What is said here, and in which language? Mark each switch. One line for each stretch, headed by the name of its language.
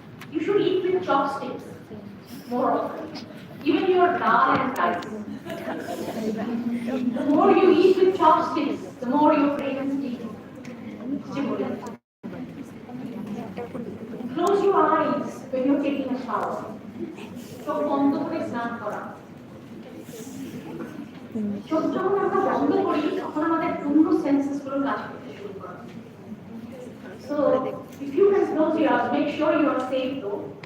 English: You should eat with chopsticks more often. Even your dal and rice. The more you eat with chopsticks, the more your brain is stimulated. Close your eyes when you're taking a shower.
Bangla: চোখ বন্ধ করে স্নান করা। চোখ যখন আমরা বন্ধ করি তখন আমাদের পূর্ণ সেন্সেস গুলো কাজ করতে শুরু করে।
English: So if you can close your eyes, make sure you are safe though.